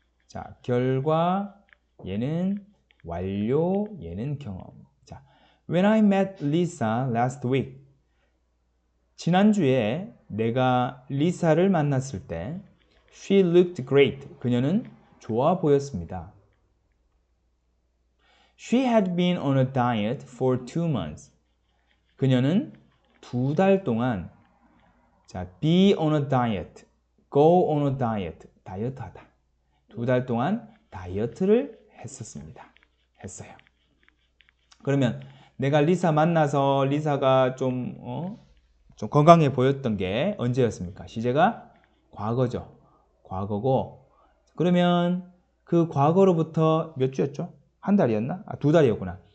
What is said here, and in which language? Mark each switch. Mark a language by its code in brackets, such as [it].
[ko] 자, 결과 얘는 완료, 얘는 경험. [en] 자, when I met Lisa last week. [ko] 지난주에 내가 리사를 만났을 때 [en] she looked great. [ko] 그녀는 좋아 보였습니다. [en] She had been on a diet for 2 months. [ko] 그녀는 2달 동안 자, [en] be on a diet, go on a diet, [ko] 다이어트하다. 2달 동안 다이어트를 했어요. 그러면 내가 리사 만나서 리사가 좀 건강해 보였던 게 언제였습니까? 시제가 과거죠. 과거고 그러면 그 과거로부터 몇 주였죠? 한 달이었나? 2달이었구나.